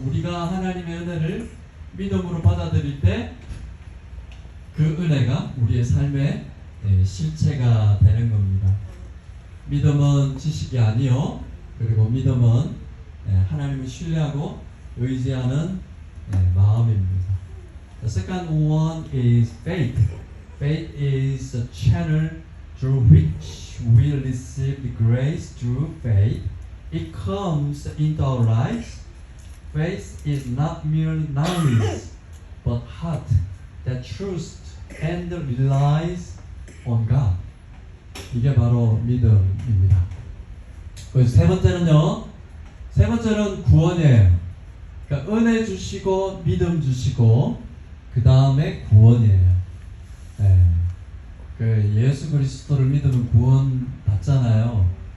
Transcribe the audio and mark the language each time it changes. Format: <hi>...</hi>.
<ko>우리가 하나님의 은혜를 믿음으로 받아들일 때 그 은혜가 우리의 삶의 실체가 되는 겁니다. 믿음은 지식이 아니요, 그리고 믿음은 하나님을 신뢰하고 의지하는 마음입니다.</ko> <en>The second one is faith. Faith is a channel through which we receive the grace through faith. It comes into our lives. Faith is not merely knowledge, but heart that trusts and relies on God.</en> <ko>이게 바로 믿음입니다. 그래서 세 번째는 구원이에요. 그러니까 은혜 주시고 믿음 주시고 그 다음에 구원이에요. 예. 그 예수 그리스도를 믿으면 구원 받잖아요.</ko>